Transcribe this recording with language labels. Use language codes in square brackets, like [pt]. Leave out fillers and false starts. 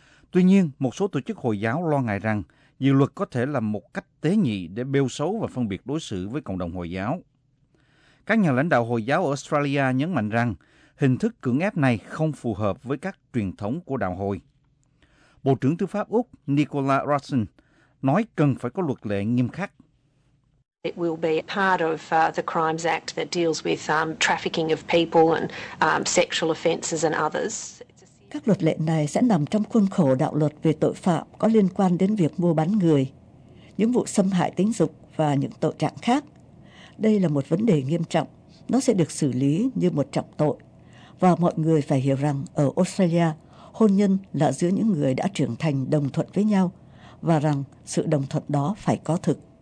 [vi] Tuy nhiên, một số tổ chức Hồi giáo lo ngại rằng dự luật có thể là một cách tế nhị để bêu xấu và phân biệt đối xử với cộng đồng Hồi giáo. Các nhà lãnh đạo Hồi giáo ở Australia nhấn mạnh rằng hình thức cưỡng ép này không phù hợp với các truyền thống của đạo Hồi. Bộ trưởng Tư pháp Úc Nicola Rawson nói cần phải có luật lệ nghiêm khắc. [en] It will be part of the Crimes Act that deals with trafficking of people and sexual offences and others. [vi] Các luật lệ này sẽ nằm trong khuôn khổ đạo luật về tội phạm có liên quan đến việc mua bán người, những vụ xâm hại tính dục và những tội trạng khác. Đây là một vấn đề nghiêm trọng, nó sẽ được xử lý như một trọng tội. Và mọi người phải hiểu rằng ở Australia, hôn nhân là giữa những người đã trưởng thành đồng thuận với nhau và rằng sự đồng thuận đó phải có thực.